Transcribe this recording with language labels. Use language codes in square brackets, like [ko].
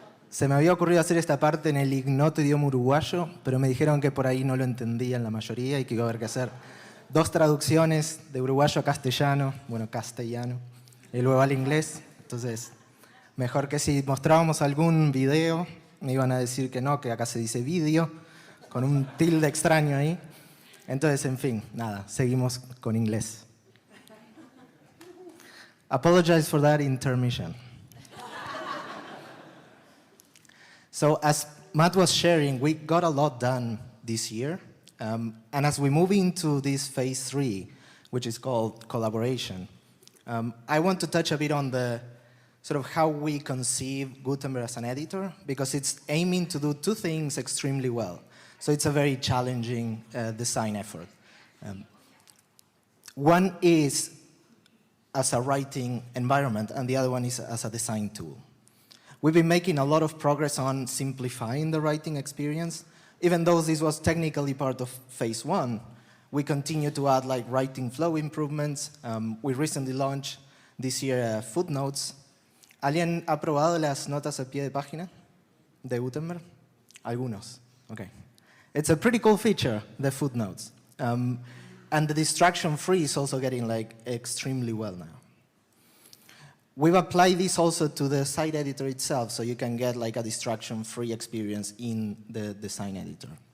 [es] Se me había ocurrido hacer esta parte en el ignoto idioma uruguayo, pero me dijeron que por ahí no lo entendían la mayoría y que iba a haber que hacer 2 traducciones de uruguayo a castellano, bueno, castellano, y luego al inglés. Entonces, mejor que si mostrábamos algún video, me iban a decir que no, que acá se dice vídeo, con un tilde extraño ahí. Entonces, en fin, nada, seguimos con inglés. [en] Apologize for that intermission. So as Matt was sharing, we got a lot done this year. And as we move into this phase 3, which is called collaboration, I want to touch a bit on the sort of how we conceive Gutenberg as an editor, because it's aiming to do 2 things extremely well. So it's a very challenging design effort. One is as a writing environment, and the other one is as a design tool. We've been making a lot of progress on simplifying the writing experience. Even though this was technically part of phase 1, we continue to add like writing flow improvements. We recently launched this year footnotes. [es] ¿Alguien ha probado las notas a pie de página de Gutenberg? Algunos. Okay. [en] It's a pretty cool feature, the footnotes. And the distraction-free is also getting like extremely well now. We've applied this also to the site editor itself, so you can get like a distraction-free experience in the design editor.